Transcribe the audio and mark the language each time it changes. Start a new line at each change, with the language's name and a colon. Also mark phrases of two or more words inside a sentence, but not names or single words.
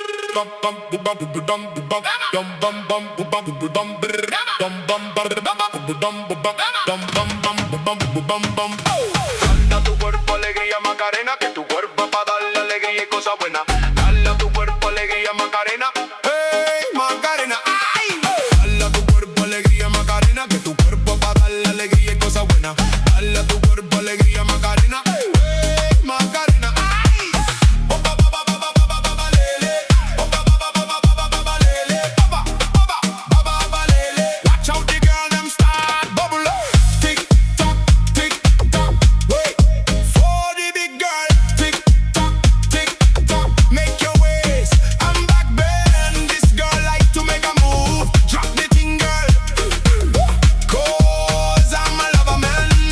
Spanish: tu cuerpo alegría Macarena, que tu cuerpo para darle alegría y cosas buenas. Dale a tu cuerpo alegría Macarena, hey Macarena, ay. Dale a tu cuerpo alegría Macarena, que tu cuerpo para darle alegría y cosas buenas. Dale a tu cuerpo alegría Macarena, hey Macarena, ay. Opa pa pa pa pa pa pa pa lele, opa pa pa pa pa pa pa pa lele, opa pa pa pa pa pa lele.
English: Watch out the girl them start bubble up. Tick tock, tick tock, wait for the big girl. Tick tock, make your waist. I'm back bend. This girl like to make a move. Drop the thing, girl. Cause I'm a lover man.